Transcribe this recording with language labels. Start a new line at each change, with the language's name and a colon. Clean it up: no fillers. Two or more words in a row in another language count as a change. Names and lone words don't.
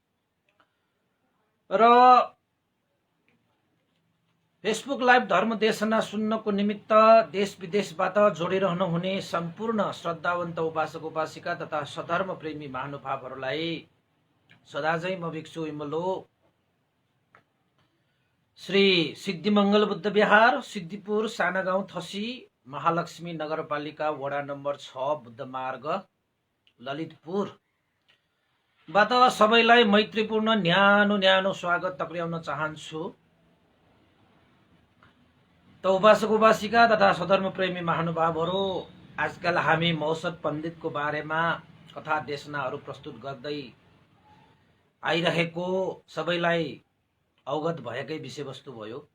Nepali: र फेसबुक लाइभ धर्म देशना सुन्नको निमित्त देश विदेशबाट जोडिरहनु हुने सम्पूर्ण श्रद्धावन्त उपासक उपासिका तथा सधर्म प्रेमी महानुभावहरूलाई सदाझै म भिक्षु इमलो श्री सिद्धिमंगल बुद्ध विहार सिद्धिपुर सानागाउँ थसी महालक्ष्मी नगरपालिका वडा नम्बर 6 बुद्ध मार्ग ललितपुर बाट सबैलाई मैत्रीपूर्ण न्यानो स्वागत टक्र्याउन चाहन्छु। त उपासक उपासिका तथा सधर्म प्रेमी महानुभावहरू, आजकल हामी मौसत पण्डितको बारेमा कथा देशनाहरू प्रस्तुत गर्दै आइरहेको सबैलाई अवगत भएकै विषयवस्तु भयो।